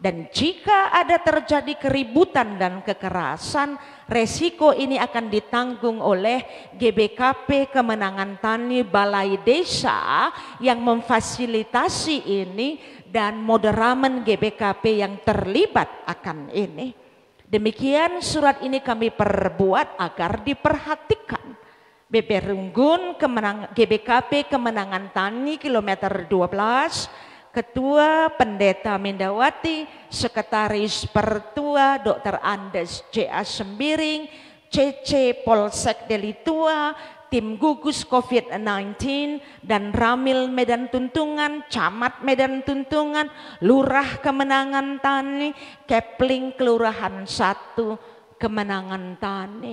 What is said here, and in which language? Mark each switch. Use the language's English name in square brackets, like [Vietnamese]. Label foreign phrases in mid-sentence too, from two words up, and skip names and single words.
[Indonesian] Dan jika ada terjadi keributan dan kekerasan, resiko ini akan ditanggung oleh GBKP Kemenangan Tani Balai Desa yang memfasilitasi ini dan Moderamen GBKP yang terlibat akan ini. Demikian surat ini kami perbuat agar diperhatikan. BP Runggun GBKP Kemenangan Tani kilometer 12, Ketua Pendeta Mindawati, Sekretaris Pertua Dr. Andes J.A. Sembiring, CC Polsek Delitua, tim gugus COVID-19 dan Ramil Medan Tuntungan, Camat Medan Tuntungan, Lurah Kemenangan Tani, Kepling Kelurahan 1 Kemenangan Tani.